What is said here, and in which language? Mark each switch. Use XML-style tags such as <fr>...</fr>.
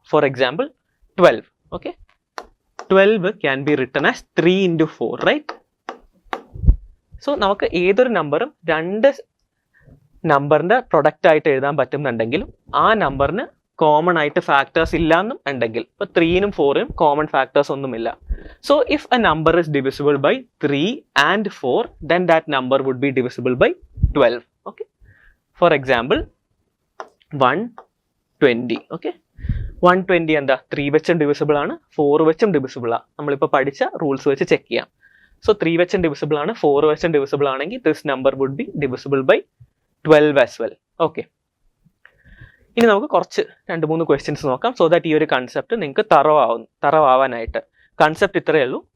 <en>For example 12. Okay, 12 can be written as 3 × 4, right?</en> <ml>So നമുക്ക് ഏതൊരു നമ്പറും 2 നമ്പറിന്റെ പ്രൊഡക്റ്റ് ആയിട്ട് എഴുതാൻ പറ്റുന്നുണ്ടെങ്കിലും ആ നമ്പറിന് കോമൺ ആയിട്ട് ഫാക്ടേഴ്സ് ഇല്ലാന്നും ഉണ്ടെങ്കിൽ, ഇപ്പൊ 3നും 4നും കോമൺ ഫാക്ടേഴ്സ് ഒന്നുമില്ല.</ml> <en>So if a number is divisible by 3 and 4, then that number would be divisible by 12. Okay, for example 120.</en> <ml>Okay, 120 എന്താ 3 വെച്ചും ഡിവിസിബിൾ ആണ്, 4 വെച്ചും ഡിവിസിബിൾ ആണ്. നമ്മളിപ്പോൾ പഠിച്ച റൂൾസ് വെച്ച് ചെക്ക് ചെയ്യാം. സോ 3 വെച്ചും ഡിവിസിബിൾ ആണ്, 4 വെച്ചും ഡിവിസിബിൾ ആണെങ്കിൽ</ml> <en>This number would be divisible by 12 as well.</en> <ml>Okay, ഇനി നമുക്ക് കുറച്ച് 2-3 ക്വസ്റ്റ്യൻസ് നോക്കാം, സോ ദാറ്റ് ഈ ഒരു കൺസെപ്റ്റ് നിങ്ങൾക്ക് തറവാവാനായിട്ട്. കൺസെപ്റ്റ് ഇത്രയേ ഉള്ളൂ.</ml>